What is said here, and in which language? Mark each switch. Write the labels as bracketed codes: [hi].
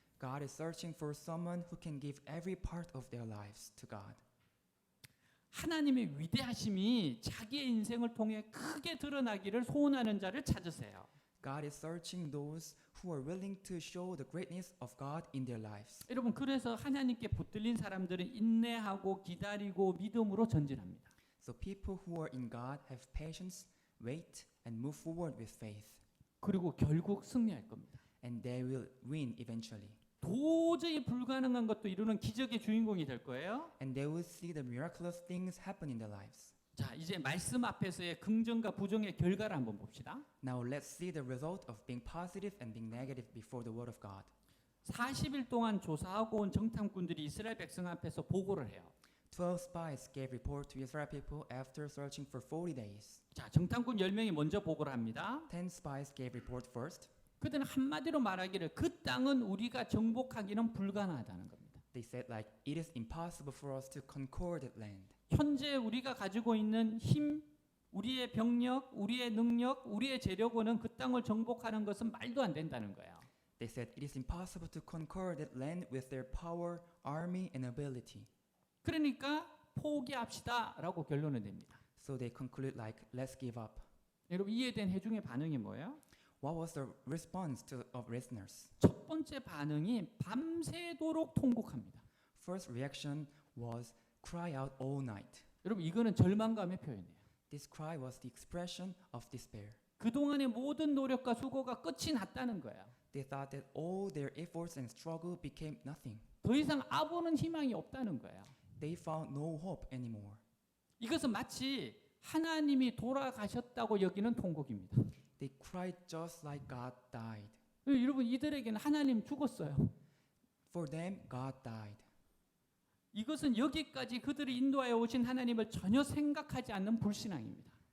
[en] God is searching for someone who can give every part of their lives to God. [ko] 하나님의 위대하심이 자기의 인생을 통해 크게 드러나기를 소원하는 자를 찾으세요. [en] God is searching those who are willing to show the greatness of God in their lives. [ko] 여러분 그래서 하나님께 붙들린 사람들은 인내하고 기다리고 믿음으로 전진합니다. [en] So people who are in God have patience, wait, and move forward with faith. [ko] 그리고 결국 승리할 겁니다. [en] And they will win eventually. [ko] 도저히 불가능한 것도 이루는 기적의 주인공이 될 거예요. [en] And they will see the miraculous things happen in their lives. [ko] 자, 이제 말씀 앞에서의 긍정과 부정의 결과를 한번 봅시다. [en] Now let's see the result of being positive and being negative before the word of God. [ko] 40일 동안 조사하고 온 정탐꾼들이 이스라엘 백성 앞에서 보고를 해요. [en] 12 spies gave report to Israel people after searching for 40 days. [ko] 자, 정탐꾼 10명이 먼저 보고를 합니다. [en] 10 spies gave report first. [ko] 그들은 한마디로 말하기를 그 땅은 우리가 정복하기는 불가능하다는 겁니다. [en] They said like it is impossible for us to conquer that land. [ko] 현재 우리가 가지고 있는 힘, 우리의 병력, 우리의 능력, 우리의 재력으로는 그 땅을 정복하는 것은 말도 안 된다는 거예요. [en] They said it is impossible to conquer that land with their power, army, and ability. [ko] 그러니까 포기합시다라고 결론을 냅니다. [en] So they conclude like let's give up. [ko] 여러분 이에 대한 회중의 반응이 뭐예요? [en] What was the response of listeners? [ko] 첫 번째 반응이 밤새도록 통곡합니다. [en] First reaction was cry out all night. [ko] 여러분 이거는 절망감의 표현이에요. [en] This cry was the expression of despair. [ko] 그동안의 모든 노력과 수고가 끝이 났다는 거예요. [en] They thought that all their efforts and struggle became nothing. [ko] 더 이상 아무런 희망이 없다는 거예요. [en] They found no hope anymore. [ko] 이것은 마치 하나님이 돌아가셨다고 여기는 통곡입니다. [en] They cried just like God died. [ko] 여러분 이들에게는 하나님 죽었어요. [en] For them, God died. [ko] 이것은 여기까지 그들을 인도하여 오신 하나님을 전혀 생각하지 않는 불신앙입니다.